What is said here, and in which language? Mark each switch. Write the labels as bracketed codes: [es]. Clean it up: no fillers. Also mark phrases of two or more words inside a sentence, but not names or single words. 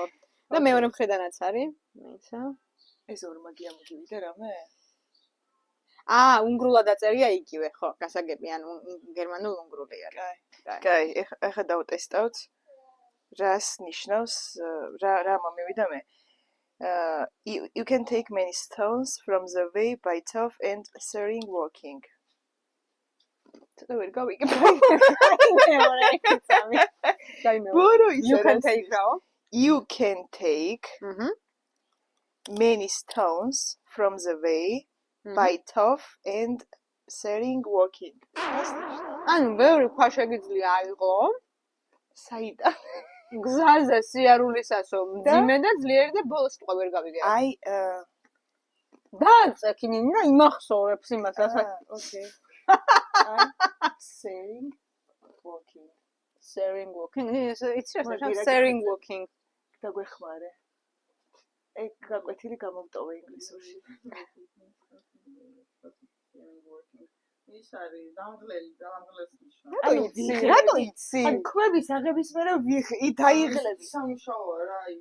[ka] და მეორე მხრიდანაც არის, მეცა. ეს ორმაგი ამოგივიდა რამე? უნგრულად დაწერია იგივე, ხო, გასაგები, ანუ გერმანულ უნგრული არის. კაი, ეხლა დავტესტავთ. რას ნიშნავს რა მომივიდა მე? [en] You can take many stones from the way by tough and stirring walking. [ka] ცოტა ვერ გავიგებ. ბორო ის [en] You can take. You can take many stones from the way by tough and sering walking. [ka] ანუ ბევრი ქვა შეგიძლია აიღო საიდან? გზაზე სიარულისასო მძიმე და ძლიერი და ბოლოს თქვა ვერ გავიგე. აი დააწექი ნინა იმახსოვრებს იმას ასე. [en] Okay. Sering walking. Sering walking. It's just sering walking. [ka] დაგვეხმარე. ეგ გაკვეთილი გამომტოვე ინგლისურში. ის არის დამღლელი ნიშნა. რატო იცი? ან ქვების აღების მერე დაიღლები. სამშაოა რა ის.